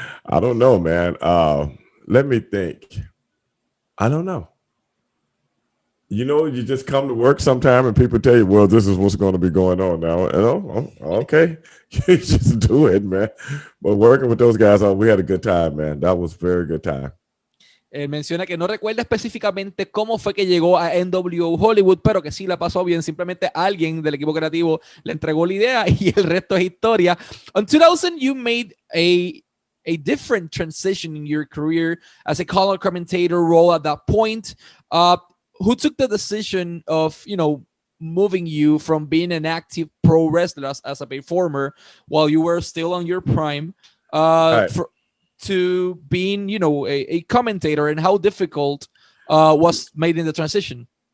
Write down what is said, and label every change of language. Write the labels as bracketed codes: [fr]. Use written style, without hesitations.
[en] I don't know, man. Let me think. I don't know. You just come to work sometime and people tell you, well, this is what's going to be going on now. And, okay. You just do it, man. But working with those guys, we had a good time, man. That was a very good time. [es] Menciona que no recuerda específicamente cómo fue que llegó a NWO Hollywood, pero que sí la pasó bien. Simplemente alguien del equipo creativo le entregó la idea y el resto es historia. [en] In 2000, you made a different transition in your career as a color commentator role at that point. Who took the decision of, moving you from being an active pro wrestler as a performer while you were still on your prime to being, a commentator, and how difficult was made in the transition?